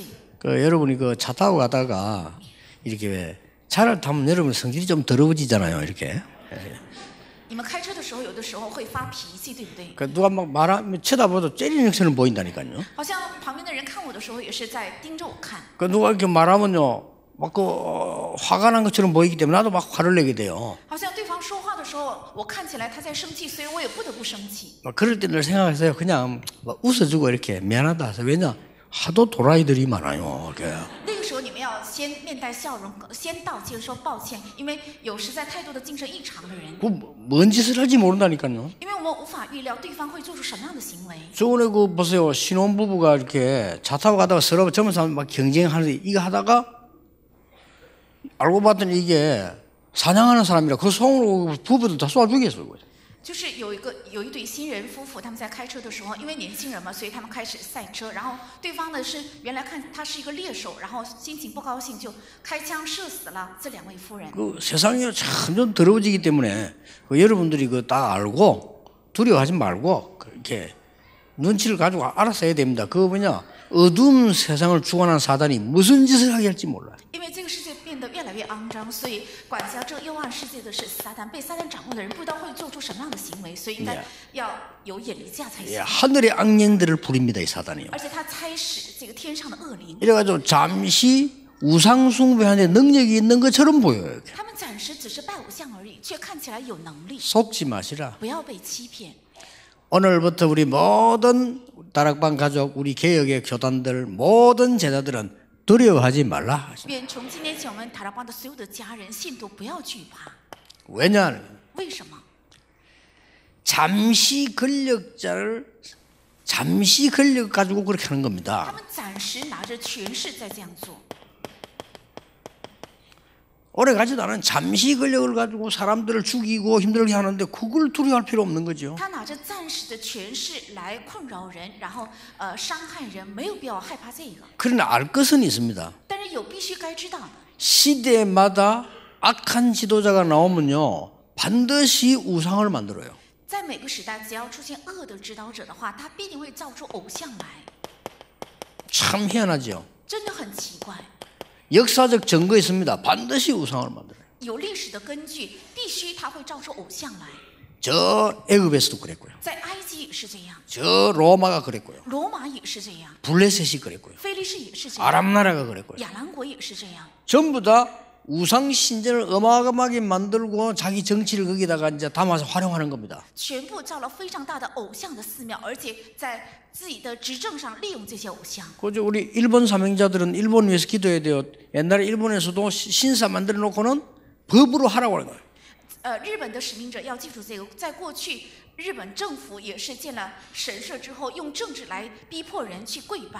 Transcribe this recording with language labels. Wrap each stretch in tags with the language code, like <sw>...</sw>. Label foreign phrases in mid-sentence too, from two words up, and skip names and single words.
<ko>여러분이 그 차 타고 가다가 이렇게 차를 타면 여러분 성질이 좀 더러워지잖아요. 이렇게.</ko> <zh>你们开车的时候，有的时候会发脾气，对不对？</zh> <ko>누가 막 말하면 쳐다봐도 째리는 형처럼 보인다니까요.</ko> <zh>好像旁边的人看我的时候，也是在盯着我看。</zh> <ko>누가 이렇게 말하면요, 막 화가 난 것처럼 보이기 때문에 나도 막 화를 내게 돼요.</ko> <zh>好像对方说话的时候，我看起来他在生气，所以我也不得不生气。</zh> <ko>그럴 때 늘 생각했어요. 그냥 막 웃어주고 이렇게 미안하다 해서. 왜냐? 하도 도라이들이 많아요. 이렇게.</ko> <zh>那个时候你们要先面带笑容，先道歉说抱歉，因为有实在太多的精神异常的人。</zh> <ko>뭔 짓을 할지 모른다니까요.</ko> <zh>因为我们无法预料对方会做出什么样的行为。</zh> <ko>저번에 보세요. 신혼부부가 이렇게 차 타고 가다가 서로 젊은 사람 막 경쟁하는데 이거 하다가 알고 봤더니 이게 사냥하는 사람이라 그 송으로 부부들 다 쏴 죽였어요.</ko> <zh>就是有一对新人夫妇，他们在开车的时候，因为年轻人嘛，所以他们开始赛车。然后对方呢是原来看他是一个猎手，然后心情不高兴就开枪射死了这两位夫人。</zh> <ko>세상이 점점 더러워지기 때문에 여러분들이 다 알고 두려워하지 말고 이렇게 눈치를 가지고 알아서 해야 됩니다. 그거 뭐냐? 어두운 세상을 주관하는 사단이 무슨 짓을 하게 할지 몰라요.</ko> <zh>因为这个世界变得越来越肮脏，所以管辖这幽暗世界的是撒旦，被撒旦掌握的人不知道会做出什么样的行为，所以应该要有眼力架才行。</zh> <ko>하늘의 악령들을 부립니다, 이 사단이요.</ko> <zh>而且他差使这个天上的恶灵，</zh> <ko>이래가지고 잠시 우상 숭배하는데 능력이 있는 것처럼 보여요.</ko> <zh>他们暂时只是拜偶像而已，却看起来有能力。</zh> <ko>속지 마시라.</ko> <zh>不要被欺骗。</zh> <ko>오늘부터 우리 모든 다락방 가족, 우리 개혁의 교단들, 모든 제자들은 두려워하지 말라.</ko> <zh>愿从今天起，我们塔拉邦的所有的家人、信徒不要惧怕。</zh> <ko>왜냐?</ko> <zh>为什么？</zh> <ko>잠시 권력 가지고 그렇게 하는</ko> <zh>他</zh> <ko>겁니다.</ko> <zh>们暂时拿着权势在这样做。</zh> <ko>오래 가지도 않은 잠시 권력을 가지고 사람들을 죽이고 힘들게 하는데 그걸 두려워할 필요 없는 거죠.</ko> <zh>他拿着暂时的权势来困扰人，然后伤害人，没有必要害怕这个。</zh> <ko>그러나 알 것은 있습니다.</ko> <zh>但是有必须该知道的，</zh> <ko>시대마다 악한 지도자가 나오면요 반드시 우상을 만들어요.</ko> <zh>在每个时代，只要出现恶的指导者的话，他必定会造出偶像来，</zh> <ko>참 희한하죠.</ko> <zh>真的很奇怪。</zh> <ko>역사적 증거 있습니다. 반드시 우상을 만들어요.</ko> <zh>有历史的根据，必须他会造出偶像来。</zh> <ko>저 애굽에서도 그랬고요.</ko> <zh>在埃及也是这样，</zh> <ko>저 로마가 그랬고요.</ko> <zh>罗马也是这样，</zh> <ko>블레셋이 그랬고요.</ko> <zh>菲利士也是这样，</zh> <ko>아람 나라가 그랬고요.</ko> <zh>亚兰国也是这样。</zh> <ko>전부 다 우상 신전을 어마어마하게 만들고 자기 정치를 거기다가 이제 담아서 활용하는 겁니다.</ko> <zh>全部造了非常大的偶像的寺庙，而且在自己的执政上利用这些偶像。</zh> <ko>그죠? 우리 일본 사명자들은 일본 위해서 기도해야 돼요. 옛날에 일본에서도 신사 만들어 놓고는 법으로 하라고 하는 거예요.</ko> <zh>日本的使命者要记住这个，在过去日本政府也是建了神社之后，用政治来逼迫人去跪拜，</zh>